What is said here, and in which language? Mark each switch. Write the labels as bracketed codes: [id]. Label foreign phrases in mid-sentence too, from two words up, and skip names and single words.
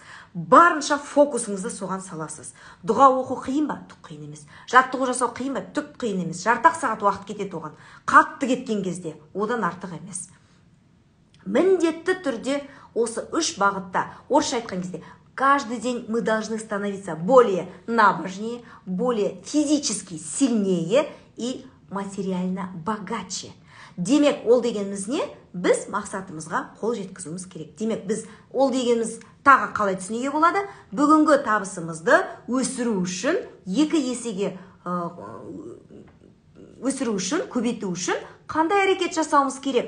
[kk] Барынша фокусыңызды соған саласыз. Дұға оқу қиын ба? Түк қиын емес. Жаттығу жасау қиын ба? Түк қиын емес. Жартақ сағат уақыт кетеді оған. Қатты кеткен кезде, одан артық емес. Міндетті түрде осы 3 бағытта, орысша айтқан кезде, [ru] каждый день мы должны становиться более набожнее, более физически сильнее и материально богаче. [kk] Демек, ол дегеніміз не? біз мақсатымызға қол жеткізуіміз керек. Демек біз ол дегеніміз тағы қалай түсінуге болады? Бүгінгі табысымызды өсіру үшін, 2 есеге өсіру үшін, көбейту үшін қандай әрекет жасауымыз керек?